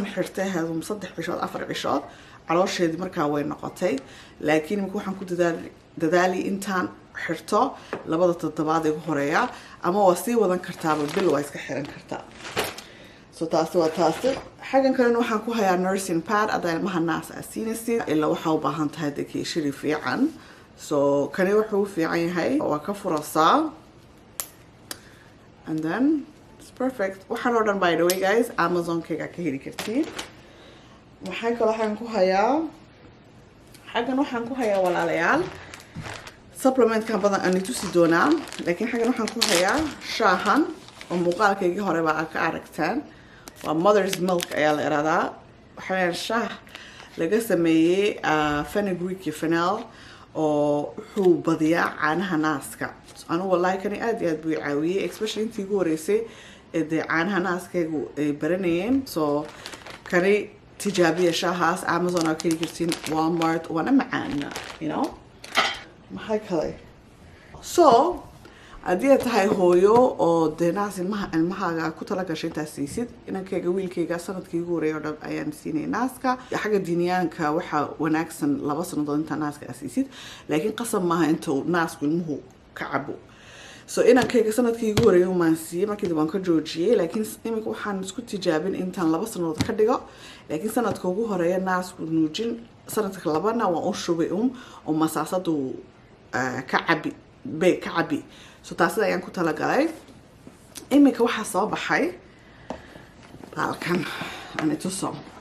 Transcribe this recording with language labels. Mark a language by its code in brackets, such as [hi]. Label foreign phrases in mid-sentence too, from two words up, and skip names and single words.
[so] xirtay 3 cishood 4 cishood caloosheedii markaa way noqotay laakiin imika waxaan ku dadaali intaan xirto 2 toddobaad ugu horeeya ama waa sii wadan kartaaba bil waa iska xiran kartaa so taasi waa taasi xaggan kalena waxaan ku hayaa [en] nursing pad [so] adaa ilmaha naas siinaysid ilaa waxaa u baahan tahay dekeeshiri fiican so kani wuxuu u fiican yahay waa ka furasaa [en] and then it's perfect [so] waxaan oo dhan [en] by the way guys [so] Amazon-kayga ka heli kartiin waxaan kaloo xaggan ku hayaa walaalayaal supplement-kan badan aan tusi doonaa laakiin xaggan waxaan ku hayaa shaahan oo muuqaalkaygii hore baa ka aragtaan waa [en] mother's milk [so] ayaa la iraahdaa waxa weeyaan shaah laga sameeyey fenugreek iyo fennel oo wuxuu badiyaa caanaha naaska anigu wallahi kani aad iyo aad buu caawiyey especially intii ugu horeysay ee dee caanaha naaskaygu ay baranayeen so kani tijaabiya shaahaas Amazon aa ka heli kartiin Walmart waana macaan [en] you know [so] maxay kale so haddii aad tahay hooyo oo dee naas ilmahaaga ku tala gashay intaad siisid inankayga wiilkayga sanadkii ugu horeeya oo dhan ayaan siinay naaska xagga diiniyaanka waxaa wanaagsan 2 sannadood intaa naaska aad siisid laakiin qasab maaha inta naasku ilmuhu ka cabo so inankayga sanadkii ugu horeeya umaan siiyey markii waan ka joojiyey laakiin iminka waxaan isku tijaabin intaan 2 sannadood ka dhigo laakiin sanadka ugu horeeya naasku nuujin sanadka labana waan u shubay oo masaasadu ka cabi so taasida ayaan ku talagalay iminka waxaa soo baxay baalkan aan ituso